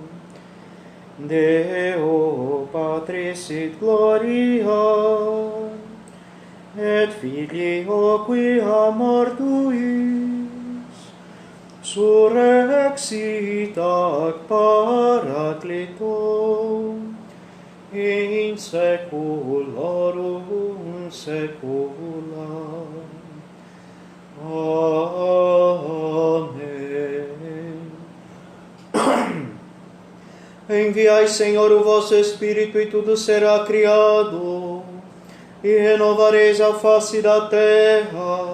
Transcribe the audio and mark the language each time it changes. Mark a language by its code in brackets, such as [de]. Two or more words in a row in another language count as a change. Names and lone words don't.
[la] Deo Patris et Gloria, et Filio quia mortuis, surrexit ac Paraclito, in saeculorum saecula. [pt] Amém. Enviai, Senhor, o vosso Espírito, e tudo será criado, e renovareis a face da terra.